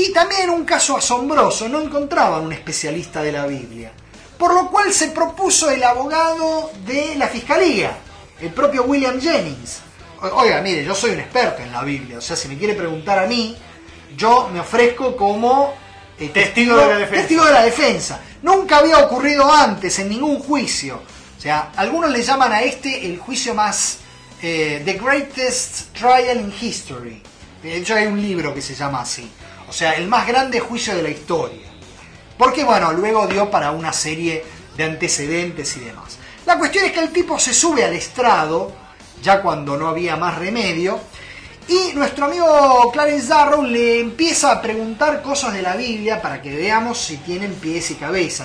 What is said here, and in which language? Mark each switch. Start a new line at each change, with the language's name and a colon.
Spanish: Y también un caso asombroso, no encontraban un especialista de la Biblia, por lo cual se propuso el abogado de la fiscalía, el propio William Jennings. Oiga, mire, yo soy un experto en la Biblia, o sea, si me quiere preguntar a mí, yo me ofrezco como testigo de la defensa. Nunca había ocurrido antes en ningún juicio. O sea, algunos le llaman a este el juicio más...
English: The Greatest Trial in History.
Spanish: De hecho, hay un libro que se llama así. O sea, el más grande juicio de la historia. Porque, bueno, luego dio para una serie de antecedentes y demás. La cuestión es que el tipo se sube al estrado, ya cuando no había más remedio, y nuestro amigo Clarence Darrow le empieza a preguntar cosas de la Biblia para que veamos si tienen pies y cabeza.